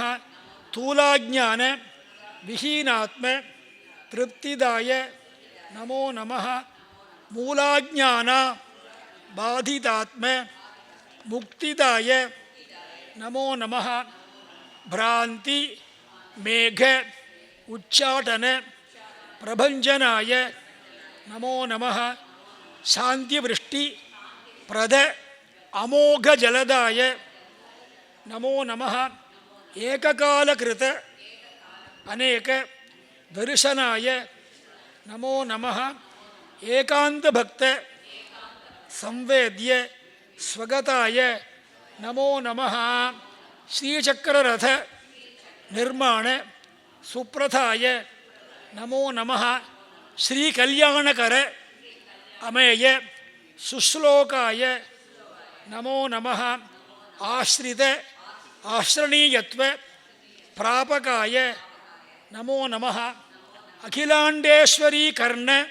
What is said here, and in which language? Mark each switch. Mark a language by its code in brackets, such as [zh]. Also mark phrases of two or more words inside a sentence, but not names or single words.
[sa] स्थूलाज्ञान विहीनात्म तृप्तिदाय नमो नमः मूलाज्ञान बाधितात्म मुक्तिदाय नमो नमः भ्रान्ति मेघ उच्चाटन प्रभञ्जनाय नमो नमः शान्तिवृष्टि प्रद अमोघजलदाय नमो नमः एककालकृत अनेक दर्शनाय नमो नमः एकान्तभक्त संवेद्य स्वगताय नमो नमः श्रीचक्ररथ निर्माण सुप्रथाय नमो नमः श्रीकल्याणकर अमेय सुश्लोकाय नमो नमः आश्रित आश्रणीयत्व प्रापकाय नमो नमः अखिलांडेश्वरी कर्ण